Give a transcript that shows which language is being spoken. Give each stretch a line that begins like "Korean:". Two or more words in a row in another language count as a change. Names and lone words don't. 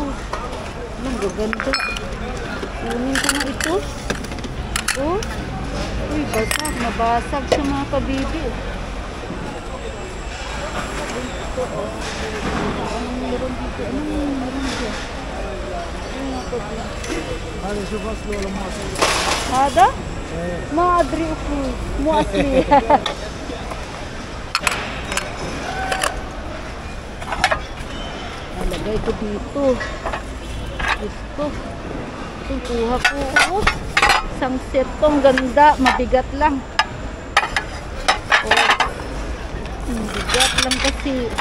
Filipino: Ang gaganda. Kunin ko na ito. Oh. Uy, basag. Nabasag sa mga kabibi. Ito, oh. Anong meron dito? Anong meron dito?
Arabic: هذا شوف اصله ولا مو اصله؟ هذا؟ ايه ما ادري اخوي مو اصلي.
Filipino: Nalagay ko dito. Gusto. Itong kuha ko. Oh, isang set tong ganda. Mabigat lang. Oh. Mabigat lang kasi.